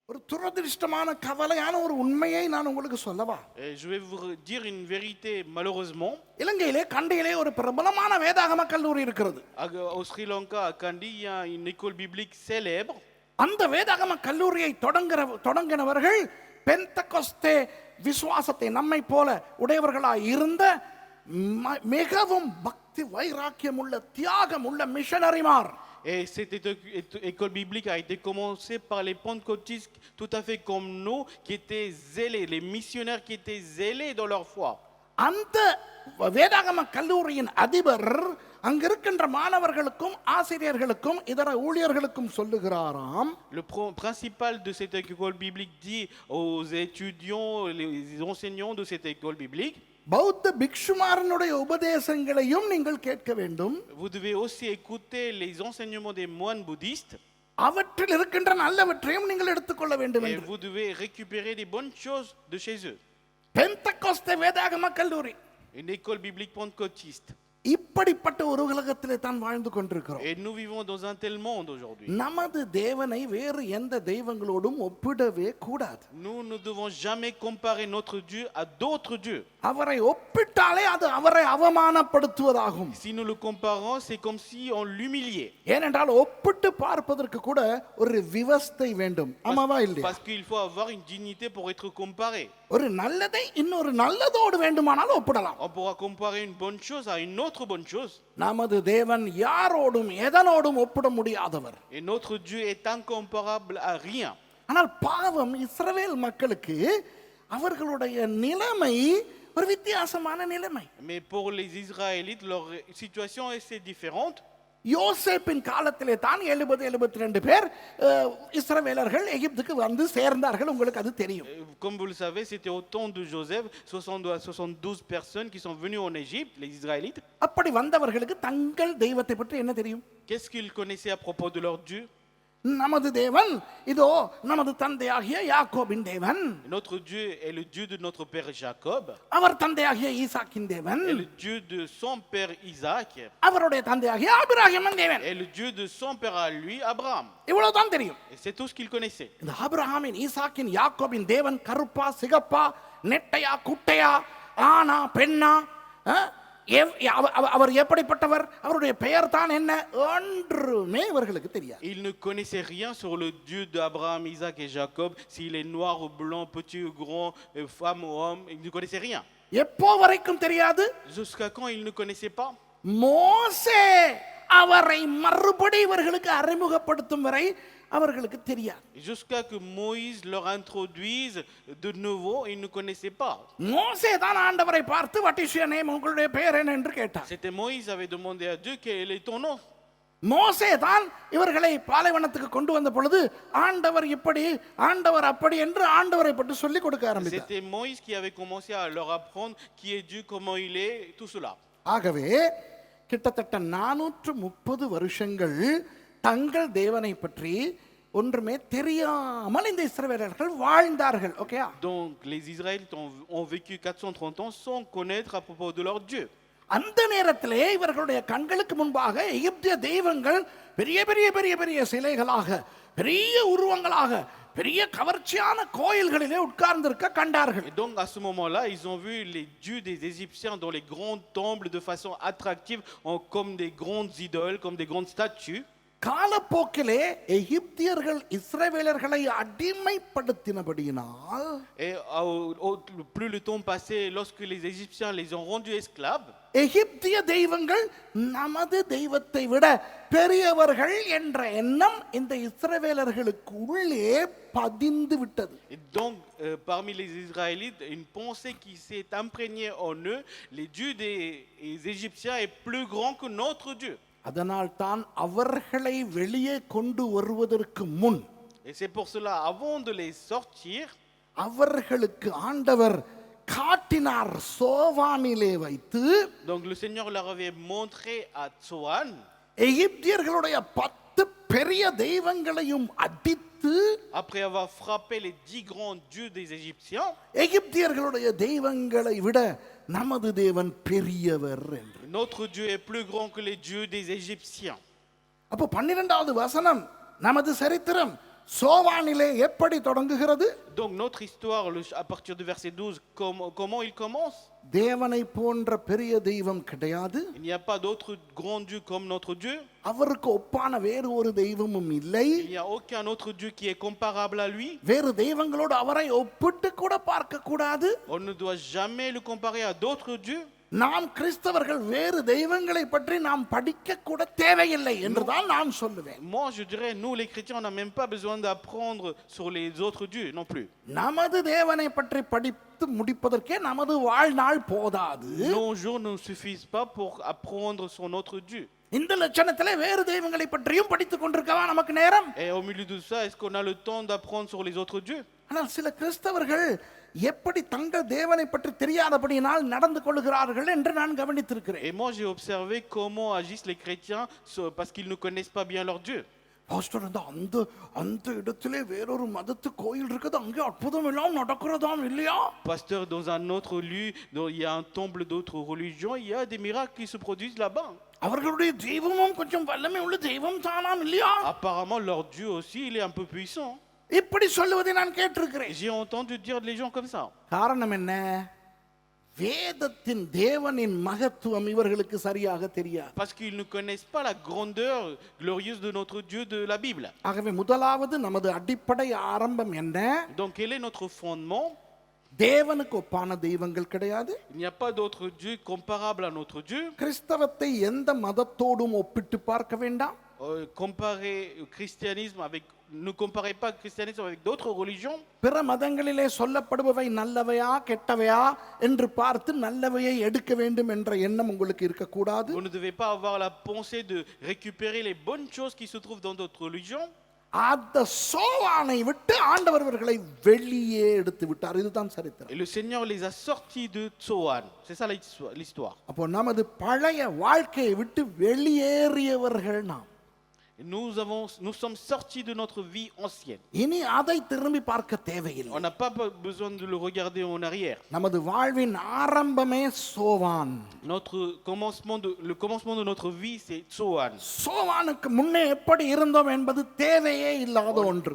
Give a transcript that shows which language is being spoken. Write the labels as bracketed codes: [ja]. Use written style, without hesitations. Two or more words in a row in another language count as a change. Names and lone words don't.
[ta] ஒரு துரதிர்ஷ்டமான கவலையான ஒரு உண்மையை நான் உங்களுக்கு சொல்லவா? [fr] Et je vais vous dire une vérité, malheureusement. [ta] இலங்கையிலே கண்டியிலே ஒரு பிரபலமான வேதாகம கல்லூரி இருக்கிறது. [fr] Au Sri Lanka, à Kandy, il y a une école biblique célèbre. [ta] அந்த வேதாகம கல்லூரியை தொடங்கினவர்கள் பெந்தகோஸ்தே விசுவாசத்தை நம்மை போல உடையவர்களாய் இருந்த மிகவும் பக்தி வைராக்கியம் உள்ள தியாகம் உள்ள மிஷனரிமார். [fr] Et cette école biblique a été commencée par les pentecôtistes tout à fait comme nous, qui étaient zélés, les missionnaires qui étaient zélés dans leur foi. [ta] அந்த வேதாகம கல்லூரியின் அதிபர் அங்கிருக்கின்ற மாணவர்களுக்கும் ஆசிரியர்களுக்கும் இதர ஊழியர்களுக்கும் சொல்லுகிறாராம். [fr] Le principal de cette école biblique dit aux étudiants, les enseignants de cette école biblique, [ta] பௌத்த பிக்ஷுமாரனுடைய உபதேசங்களையும் நீங்கள் கேட்க வேண்டும். [fr] vous devez aussi écouter les enseignements des moines bouddhistes. [ta] அவற்றில் இருக்கின்ற நல்லவற்றையும் நீங்கள் எடுத்துக்கொள்ள வேண்டும் [fr] Et [ta] என்று. [fr] vous devez récupérer des bonnes choses de chez eux. [ta] பெந்தகோஸ்தே வேதாகம கல்லூரி [fr] Une école biblique pentecôtiste. [ta] இப்படிப்பட்ட ஒரு உலகத்திலே தான் வாழ்ந்து கொண்டிருக்கிறோம். [fr] Et nous vivons dans un tel monde aujourd'hui. [ta] நமது தேவனை வேறு எந்த தெய்வங்களோடும் ஒப்பிடவே கூடாது. [fr] Nous ne devons jamais comparer notre Dieu à d'autres dieux. [ta] அவரை ஒப்பிட்டாலே அது அவரை அவமானப்படுத்துவதாகும். [fr] Si nous le comparons, c'est comme si on l'humiliait. [ta] ஏனென்றால் ஒப்பிட்டு பார்ப்பதற்கு கூட ஒரு விவஸ்தை வேண்டும். ஆமாவா இல்லையா? [fr] Parce qu'il faut avoir une dignité pour être comparé. [ta] ஒரு நல்லதை இன்னொரு நல்லதோடு வேண்டுமானாலும் ஒப்பிடலாம். [fr] On pourra comparer une bonne chose à une autre bonne chose. [ta] நமது தேவன் யாரோடும் எதனோடும் ஒப்பிட முடியாதவர். [fr] Et notre Dieu est incomparable à rien. [ta] ஆனால் பாவம் இஸ்ரவேல் மக்களுக்கு அவர்களுடைய நிலைமை ஒரு வித்தியாசமான நிலைமை. [fr] Mais pour les Israélites, leur situation est assez différente. [ta] யோசேப்பின் காலத்திலே தான் 72 பேர் இஸ்ரவேலர்கள் எகிப்துக்கு வந்து சேர்ந்தார்கள். உங்களுக்கு அது தெரியும். [fr] Comme vous le savez, c'était au temps de Joseph, 72 personnes qui sont venues en Égypte, les Israélites. [ta] அப்படி வந்தவர்களுக்கு தங்கள் தெய்வத்தை பற்றி என்ன தெரியும்? [fr] Qu'est-ce qu'ils connaissaient à propos de leur Dieu? [ta] நமது தேவன் இதோ நமது தந்தையாகிய யாக்கோபின் தேவன். [fr] Notre Dieu est le Dieu de notre père Jacob. [ta] அவர் தந்தையாகிய ஈசாக்கின் தேவன். [fr] Et le Dieu de son père Isaac. [ta] அவருடைய தந்தையாகிய ஆபிரகாமின் தேவன். [fr] Et le Dieu de son père à lui, Abraham. [ta] இவ்வளவுதான் தெரியும். [fr] Et c'est tout ce qu'il connaissait. [ta] இந்த ஆபிரகாமின் ஈசாக்கின் யாக்கோபின் தேவன் கருப்பா சிகப்பா நெட்டையா குட்டையா ஆனா பெண்ணா அவர் எப்படிப்பட்டவர் அவருடைய பெயர் தான் என்ன ஒன்றுமே இவர்களுக்கு தெரியாது. [fr] Il ne connaissait rien sur le Dieu d'Abraham, Isaac et Jacob, s'il est noir ou blanc, petit ou grand, femme ou homme, il ne connaissait rien. [ta] எப்போ வரைக்கும் தெரியாது? [fr] Jusqu'à quand il ne connaissait pas? [ta] மோசே அவரை மறுபடி இவர்களுக்கு அறிமுகப்படுத்தும் வரை அவர்களுக்கு தெரியாது. [fr] Jusqu'à que Moïse leur introduise de nouveau, ils ne connaissaient pas. [ta] மோசே தான் ஆண்டவரை பார்த்து [en] what is your name [ta] உங்களுடைய பெயர் என்ன என்று கேட்டார். [fr] C'était Moïse avait demandé à Dieu quel est ton nom. [ta] மோசே தான் இவர்களை பாலைவனத்துக்கு கொண்டு வந்த பொழுது ஆண்டவர் இப்படி ஆண்டவர் அப்படி என்று ஆண்டவரை பற்றி சொல்லி கொடுக்க ஆரம்பித்தார். [fr] C'était Moïse qui avait commencé à leur apprendre qui est Dieu, comment il est, tout cela. [ta] ஆகவே கிட்டத்தட்ட 430 வருஷங்கள் தங்கள் தேவனை பற்றி ஒன்றுமே தெரியாமல் இந்த இஸ்ரவேலர்கள் வாழ்ந்தார்கள். ஓகே? [fr] Donc les Israélites ont vécu 430 ans sans connaître à propos de leur Dieu. [ta] அந்த நேரத்திலே இவர்களுடைய கண்களுக்கு முன்பாக எகிப்திய தெய்வங்கள் பெரிய பெரிய பெரிய பெரிய சிலைகளாக பெரிய உருவங்களாக பெரிய கவர்ச்சியான கோயில்களிலே உட்கார்ந்திருக்க கண்டார்கள். [fr] Et donc à ce moment-là, ils ont vu les dieux des Égyptiens dans les grands temples de façon attractive, comme des grandes idoles, comme des grandes statues. [ta] காலப்போக்கிலே எகிப்தியர்கள் இஸ்ரவேலர்களை அடிமைப்படுத்தினபடியினால் [fr] Et plus le temps passait, lorsque les Égyptiens les ont rendus esclaves, [ta] எகிப்திய தெய்வங்கள் நமது தெய்வத்தை விட பெரியவர்கள் என்ற எண்ணம் இந்த இஸ்ரவேலர்களுக்கு உள்ளே பதிந்து விட்டது. [fr] et donc parmi les Israélites, une pensée qui s'est imprégnée en eux, les dieux des Égyptiens est plus grand que notre Dieu. [ta] அதனால் தான் அவர்களை வெளியே கொண்டு வருவதற்கு முன் [fr] Et c'est pour cela, avant de les sortir, [ta] அவர்களுக்கு ஆண்டவர் காட்டினார் சோவானிலே வைத்து. [fr] donc le Seigneur leur avait montré à Tsoan, [ta] எகிப்தியர்களுடைய 10 பெரிய தெய்வங்களையும் அடித்து, [fr] après avoir frappé les 10 grands dieux des Égyptiens, [ta] எகிப்தியர்களுடைய தெய்வங்களை விட நமது தேவன் பெரியவர் என்று. [fr] notre Dieu est plus grand que les dieux des Égyptiens. [ta] அப்போ 12வது வசனம் நமது சரித்திரம் சோவானிலே எப்படி தொடங்குகிறது? [fr] Donc notre histoire, à partir du verset 12, comment il commence? [ta] தேவனை போன்ற பெரிய தெய்வம் கிடையாது, [fr] Il n'y a pas d'autre grand Dieu comme notre Dieu. [ta] அவருக்கு ஒப்பான வேறு ஒரு தெய்வமும் இல்லை. [fr] Il n'y a aucun autre Dieu qui est comparable à lui. [ta] வேறு தெய்வங்களோடு அவரை ஒப்பிட்டு கூட பார்க்க கூடாது. [fr] On ne doit jamais le comparer à d'autres dieux. [ta] நாம் கிறிஸ்தவர்கள் வேறு தெய்வங்களை பற்றி நாம் படிக்க கூட தேவையில்லை என்றுதான் நான் சொல்லுவேன். [fr] Moi, je dirais, nous les chrétiens, on n'a même pas besoin d'apprendre sur les autres dieux non plus. [ta] நமது தேவனை பற்றி படித்து முடிப்பதற்கே நமது வாழ்நாள் போதாது. [fr] Nos jours ne suffisent pas pour apprendre sur notre Dieu. [ta] இந்த லட்சணத்திலே வேறு தெய்வங்களை பற்றியும் படித்துக் கொண்டிருக்கவா நமக்கு நேரம்? [fr] Et au milieu de ça, est-ce qu'on a le temps d'apprendre sur les autres dieux? [ta] ஆனால் சில கிறிஸ்தவர்கள் எப்படி தங்கள் தேவனை பற்றி தெரியாதபடியினால் நடந்து கொள்கிறார்கள் என்று நான் கவனித்திருக்கிறேன். [fr] Et moi, j'ai observé comment agissent les chrétiens parce qu'ils ne connaissent pas bien leur Dieu. [ta] பாஸ்டர், அந்த அந்த இடத்திலே வேறொரு மதத்து கோயில் இருக்குது, அங்கே அற்புதம் எல்லாம் நடக்கிறதாம் இல்லையா? [fr] Pasteur, dans un autre lieu, il y a un temple d'autres religions, il y a des miracles qui se produisent là-bas. [ta] அவர்களுடைய தெய்வமும் கொஞ்சம் வல்லமை உள்ள தெய்வம் தானாம் இல்லையா? [fr] Apparemment, leur Dieu aussi, il est un peu puissant. [ta] இப்படி சொல்லுவதை நான் கேட்டிருக்கிறேன். [fr] J'ai entendu dire les gens comme ça. [ta] காரணம் என்ன? வேதத்தின் தேவனின் மகத்துவம் இவர்களுக்கு சரியாக தெரியாது. [fr] Parce qu'ils ne connaissent pas la grandeur glorieuse de notre Dieu de la Bible. [ta] ஆகவே முதலாவது நமது அடிப்படை ஆரம்பம் என்ன? [fr] Donc, quel est notre fondement? [ta] தேவனுக்கு ஒப்பான தெய்வங்கள் கிடையாது. [fr] Il n'y a pas d'autre Dieu comparable à notre Dieu. [ta] கிறிஸ்தவத்தை எந்த மதத்தோடும் ஒப்பிட்டு பார்க்க வேண்டாம். [fr] Comparer le christianisme avec, ne comparez pas le christianisme avec d'autres religions. [ta] பிற மதங்களிலே சொல்லப்படுபவை நல்லவையா கெட்டவையா என்று பார்த்து நல்லவையை எடுக்க வேண்டும் என்ற எண்ணம் உங்களுக்கு இருக்கக்கூடாது. [fr] Vous ne devez pas avoir la pensée de récupérer les bonnes choses qui se trouvent dans d'autres religions. [ta] அந்த சோவானை விட்டு ஆண்டவர் அவர்களை வெளியே எடுத்து விட்டார். இதுதான் சரித்திரம். [fr] Et le Seigneur les a sortis de Tsoan. C'est ça l'histoire. [ta] அப்போ நமது பழைய வாழ்க்கையை விட்டு வெளியேறியவர்கள் நாம். [fr] Nous sommes sortis de notre vie ancienne. [ta] இனி அதை திரும்பி பார்க்க தேவையில்லை. [fr] On n'a pas besoin de le regarder en arrière. [ta] நமது வாழ்வின் ஆரம்பமே சோவான். [fr] Le commencement de notre vie, c'est Tsoan. [ta] சோவானுக்கு முன்னே எப்படி இருந்தோம் என்பது தேவையே இல்லாத ஒன்று.